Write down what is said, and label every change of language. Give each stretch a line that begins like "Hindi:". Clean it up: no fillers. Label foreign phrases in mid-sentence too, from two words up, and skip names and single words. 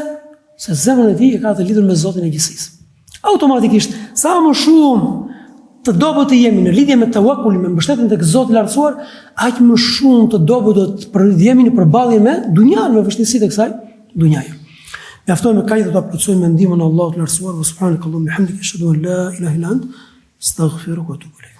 Albanian: Se zemrën e tij e ka të lidhur me Zotin e gjithësisë. Automatikisht, sa më shumë të dobët të jemi në lidhje me tawakkulin, me mbështetjen tek Zoti i lartësuar, aq më shumë të dobët do të jemi në përballje me dunjan, me vështirësitë e kësaj dunjaje. Mjafton me kaq të plotësojmë me ndihmën e Allahut të lartësuar,
Arabic: سبحانك اللهم حمدك أشهد أن لا إله إلا أنت أستغفرك وأتوب إليك.